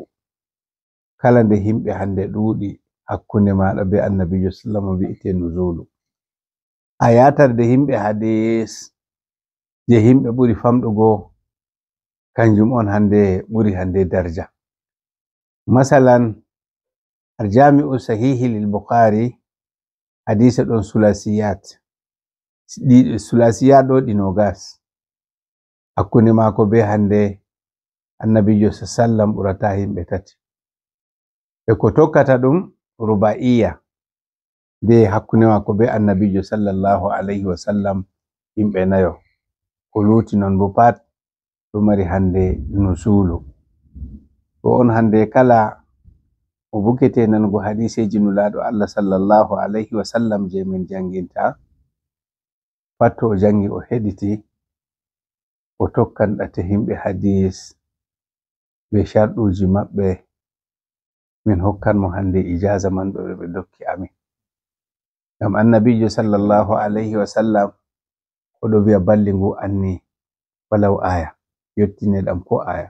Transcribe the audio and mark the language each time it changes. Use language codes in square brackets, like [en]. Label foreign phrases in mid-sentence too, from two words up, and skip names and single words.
[ff] Kala nde himɓe hande ɗuuɗi hakkunde maɗa be annabijo sallallahu wi'ete nuzulu. A yatar de himɓe hadis je himɓe ɓuri famɗugo kanjum on hande ɓuri hande darja. Masalan, aljami'u sahihi lil Bukhari hadise ɗon sulasiyat. Sulasiyat ɗo ɗi nogas. Hakkunde mako be hande annabijo sallallahu ɓurata himɓe tati. E ko tokkata ɗum rubaiya be hakkunde mako be annabijo [ar] صلى الله عليه وسلم [ff] himɓe nayo. Ko luti non bo pat ɗo mari hande nusulu. Ko on hande kala o bukete nanugo hadiseji nulaɗo Allah [ar] صلى الله عليه وسلم [ff] je min janginta pat o jangi o heɗiti o tokkan ɗate himɓe hadis be sharɗuji maɓɓe, min hokkan mo hande ijaza man ɗo ɓe dokki amin. Ngam annabijo [ar] صلى الله عليه وسلم [ff] oɗo wi'a [ar] بلغوا عني ولو آية, [ff] yottine ɗam ko aya.